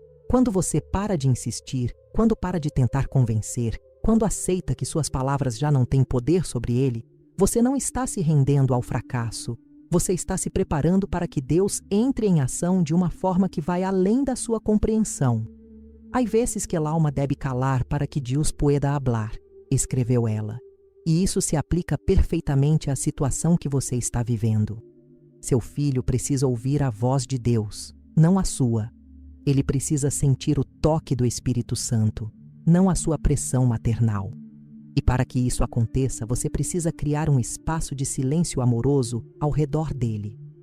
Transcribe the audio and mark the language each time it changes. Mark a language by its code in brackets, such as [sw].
[pt] Quando você para de insistir, quando para de tentar convencer, quando aceita que suas palavras já não têm poder sobre ele, você não está se rendendo ao fracasso. Você está se preparando para que Deus entre em ação de uma forma que vai além da sua compreensão. [es] Hay veces que el alma debe calar para que Deus pueda hablar, [pt] escreveu ela. E isso se aplica perfeitamente à situação que você está vivendo. Seu filho precisa ouvir a voz de Deus, não a sua. Ele precisa sentir o toque do Espírito Santo, não a sua pressão maternal. E para que isso aconteça, você precisa criar um espaço de silêncio amoroso ao redor dele.